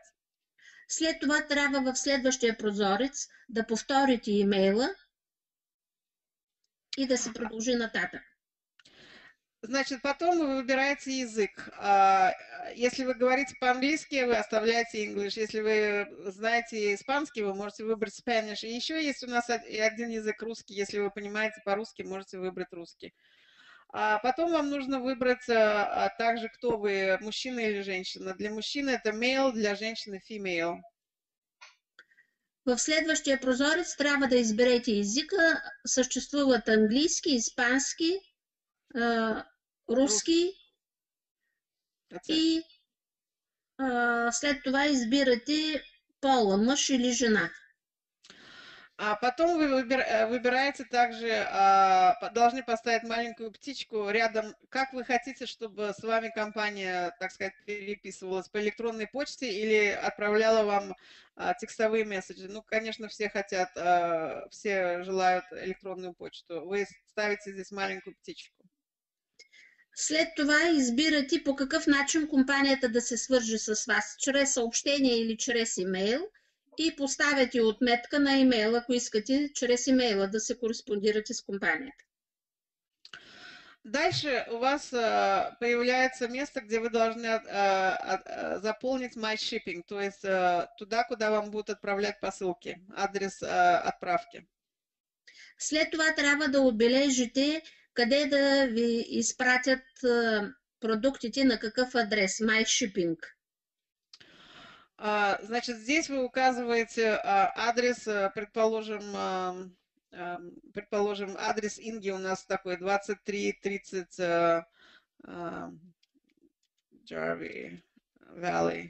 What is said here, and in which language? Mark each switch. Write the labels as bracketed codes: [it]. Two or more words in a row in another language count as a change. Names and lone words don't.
[bg] След това трябва в следващия прозорец да повторите имейла и да се продължи нататък. [ru] Значит, потом вы выбираете язык. Если вы говорите по-английски, вы оставляете English. Если вы знаете испанский, вы можете выбрать Spanish. И еще есть у нас один язык русский. Если вы понимаете по-русски, можете выбрать русский. Потом вам нужно выбрать также, кто вы, мужчина или женщина. Для мужчины это male, для женщины female. [bg] В следващия прозорец трябва да изберете езика. Съществуват английски, испански, руски и след това избирате пола, мъж или жена. [ru] А потом вы выбираете также, должны поставить маленькую птичку рядом, как вы хотите, чтобы с вами компания, так сказать, переписывалась по электронной почте или отправляла вам текстовые месседжи. Ну, конечно, все хотят, все желают электронную почту. Вы ставите здесь маленькую птичку. [bg] След това избирате по какъв начин компанията да се свърже с вас, чрез съобщение или чрез имейл, и поставяте отметка на имейл, ако искате чрез имейла да се кореспондирате с компанията. [ru] Дальше у вас появляется место, где вы должны заполнить [en] My Shipping, [ru] то есть туда, куда вам будут отправлять посылки, адрес отправки. [bg] След това трябва да отбележите къде да ви изпратят продуктите, на какъв адрес, [en] My Shipping. [ru] Значит, здесь вы указываете адрес, предположим, адрес Инги у нас такой 2330 Jarvis Valley.